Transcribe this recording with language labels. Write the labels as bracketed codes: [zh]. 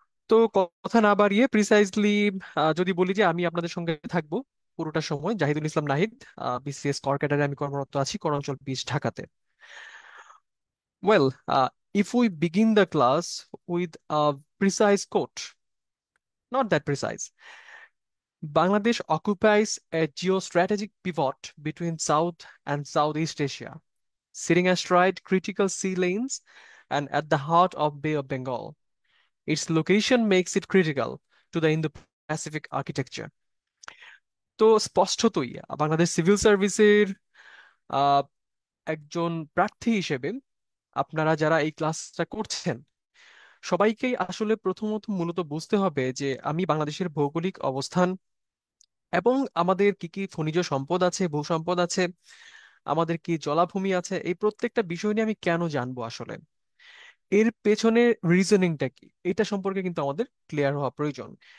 [bn] তো কথা না বাড়িয়ে প্রিসাইজলি যদি বলি যে আমি আপনাদের সঙ্গে থাকবো পুরোটা সময়, জাহিদুল ইসলাম নাহিদ, বিসিএস কর ক্যাডারে আমি কর্মরত আছি করঞ্চল 20 ঢাকাতে। [en] Well, if we begin the class with precise quote, not that precise. Bangladesh occupies a geostrategic pivot between South and Southeast Asia, sitting astride critical sea lanes and at the heart of Bay of Bengal. Its location makes it critical to the Indo-Pacific architecture. [bn] তো স্পষ্টতই Bangladesh civil সার্ভিসের আহ, একজন প্রার্থী হিসেবে আপনারা যারা এই ক্লাসটা করছেন সবাইকেই আসলে প্রথমত মূলত বুঝতে হবে যে আমি বাংলাদেশের ভৌগোলিক অবস্থান এবং আমাদের কি কি খনিজ সম্পদ আছে, ভূ সম্পদ আছে, আমাদের কি জলাভূমি আছে, এই প্রত্যেকটা বিষয় নিয়ে আমি কেন জানবো আসলে, এর পেছনে রিজনিংটা কি, এটা সম্পর্কে কিন্তু আমাদের ক্লিয়ার হওয়া প্রয়োজন।